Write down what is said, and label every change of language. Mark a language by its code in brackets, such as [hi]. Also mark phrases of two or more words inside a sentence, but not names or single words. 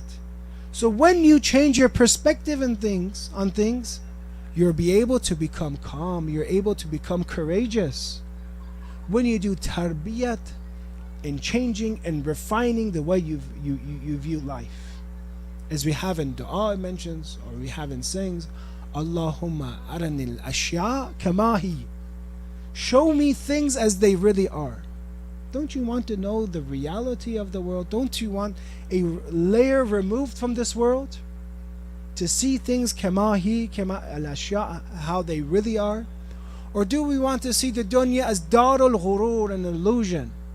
[en] So when you change your perspective on things, you'll be able to become calm. You're able to become courageous. When you do tarbiyat and changing and refining the way you view life. As we have in dua mentions, or we have in sayings, [ar] اللهم أرني الأشياء كما هي. [en] Show me things as they really are. Don't you want to know the reality of the world? Don't you want a layer removed from this world? To see things [ar] كما الأشياء, [en] how they really are? Or do we want to see the dunya as [ar] دار الغرور, [en] an illusion?